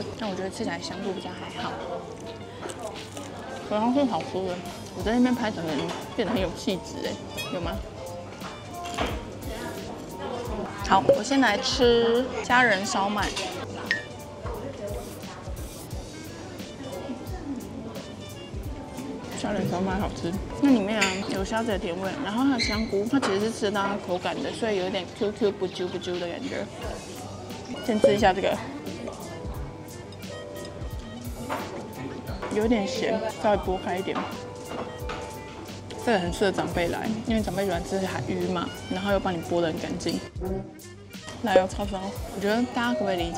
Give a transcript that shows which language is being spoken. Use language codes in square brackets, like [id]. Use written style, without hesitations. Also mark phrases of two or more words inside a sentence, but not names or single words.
[zh] 但我覺得吃起來香度比較還好。然後是好吃的，我在那邊拍整個人變得很有氣質哎，有嗎？好，我先來吃蝦仁燒麥。蝦仁燒麥好吃，那裡面啊有蝦子的甜味，然後它的香菇，它其實是吃得到它口感的，所以有一點 QQ 不揪不揪的感覺。先吃一下這個。有點鹹，稍微剝開一點。這個很適合長輩來，因為長輩喜歡吃海魚嘛，然後又幫你剝得很乾淨。來有叉燒，我覺得大家可不可以理解？